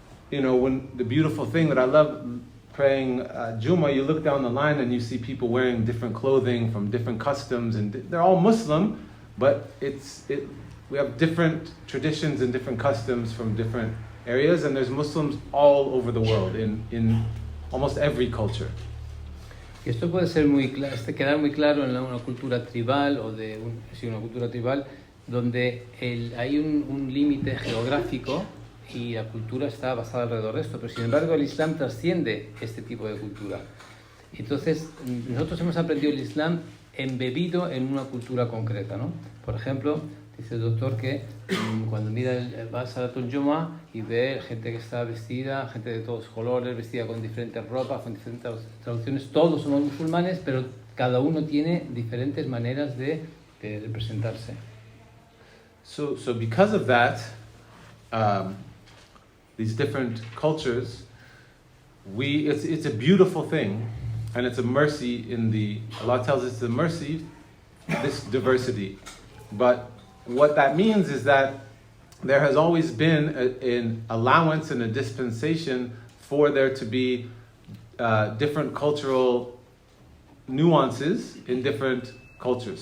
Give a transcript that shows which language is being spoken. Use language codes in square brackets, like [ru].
[en] you know, when the beautiful thing that I love praying Juma, you look down the line and you see people wearing different clothing from different customs, and they're all Muslim, but we have different traditions and different customs from different areas, and there's Muslims all over the world in almost every culture. [es] Y esto puede ser quedar muy claro en una cultura tribal o una cultura tribal donde hay un límite geográfico y la cultura está basada alrededor de esto, pero sin embargo el Islam trasciende este tipo de cultura. Entonces nosotros hemos aprendido el Islam embebido en una cultura concreta, ¿no? Por ejemplo, dice el doctor que cuando vas a la Yoma y ve gente que está vestida, gente de todos colores, vestida con diferentes ropas, con diferentes traducciones, todos somos musulmanes, pero cada uno tiene diferentes maneras de representarse. [en] So because of that, these different cultures, it's a beautiful thing, and it's a mercy Allah tells us it's a mercy, this diversity. But what that means is that there has always been an allowance and a dispensation for there to be different cultural nuances in different cultures.